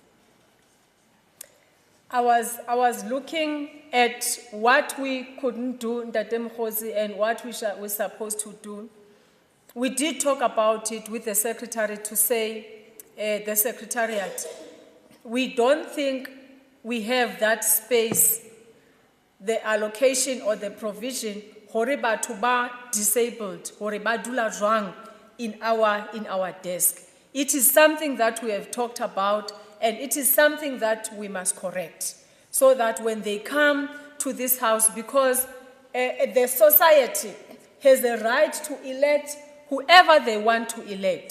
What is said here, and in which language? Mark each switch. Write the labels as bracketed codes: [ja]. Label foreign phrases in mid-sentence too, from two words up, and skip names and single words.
[en] I was looking at what we couldn't do in Ntate and what we're supposed to do. We did talk about it with the secretary to say, the secretariat, we don't think we have that space, the allocation or the provision, [st] hore batho ba disabled, hore ba dula jwang [en] in our desk. It is something that we have talked about, and it is something that we must correct, so that when they come to this house, because the society has the right to elect whoever they want to elect.